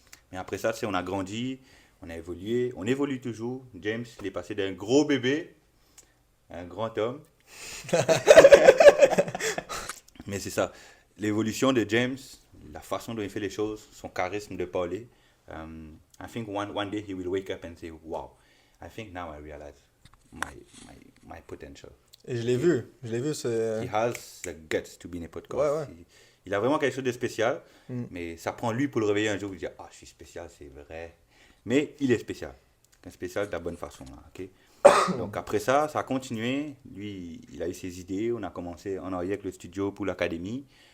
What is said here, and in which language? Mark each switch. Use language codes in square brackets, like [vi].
[fr] Mais après ça, tu sais, on a grandi, on a évolué, on évolue toujours. James, il est passé d'un gros bébé à un grand homme. Mais c'est ça, l'évolution de James, la façon dont il fait les choses, son charisme de parler. [en] I think one day he will wake up and say, wow, I think now I realize my potential. [fr] Et je l'ai vu, [en] He has the guts to be in a podcast. [fr] Ouais, ouais. Il a vraiment quelque chose de spécial, Mm. mais ça prend lui pour le réveiller un jour et dire, ah, je suis spécial, c'est vrai. Mais il est spécial. Un spécial de la bonne façon, là, ok? Donc après ça, ça a continué. Lui, il a eu ses idées. On a commencé en arrière avec le studio pour l'académie.